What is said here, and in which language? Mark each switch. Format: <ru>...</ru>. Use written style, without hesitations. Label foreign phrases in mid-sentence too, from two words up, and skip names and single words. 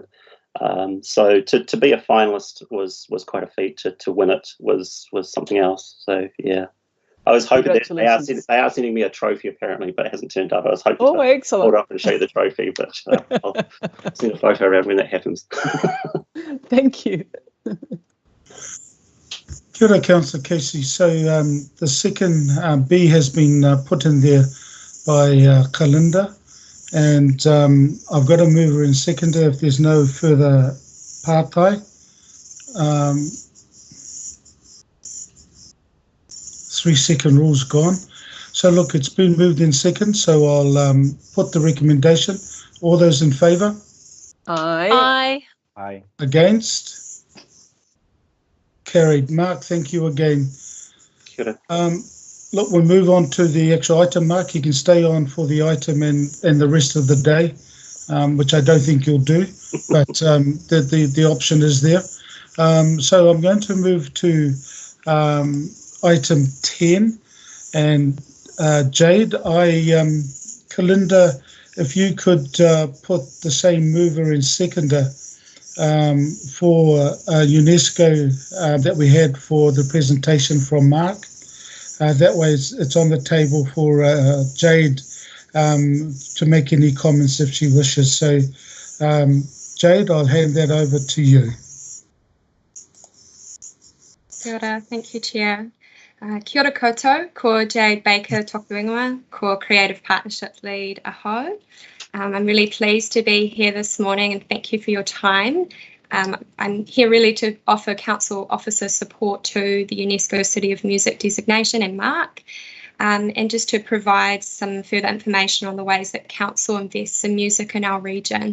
<en>So to be a finalist was quite a feat. To win it was something else. So yeah. I was hoping that they are sending me a trophy apparently, but it hasn't turned up. I was hoping to excellent. hold up and show you the trophy, but I'll send a photo around when that happens. Thank you.</en> <mi>Kia ora,</mi> <en>Councillor Casey. So the second B has been put in there by Kalinda, and I've got a mover and seconder if there's no further pātai. 3-second rule's gone. So look, it's been moved in second, so I'll put the recommendation. All those in favour? Aye. Aye. Against? Carried. Mark, thank you again.</en> <mi>Kia ora.</mi> <en>Look, we'll move on to the actual item. Mark, you can stay on for the item and the rest of the day, which I don't think you'll do, but the option is there. So I'm going to move to item 10, and Jade, Kalinda, if you could put the same mover and seconder for UNESCO that we had for the presentation from Mark. That way it's on the table for Jade to make any comments if she wishes. So Jade, I'll hand that over to you.</en> <mi>Kia ora,</mi> <en>thank you, Chair.</en> <mi>Kia ora koutou, ko Jade Baker toku ingoa, ko</mi> <en>Creative Partnerships Lead</en> <mi>aho.</mi> <en>I'm really pleased to be here this morning and thank you for your time. I'm here really to offer council officer support to the UNESCO City of Music designation and Mark, and just to provide some further information on the ways that council invests in music in our region.</en>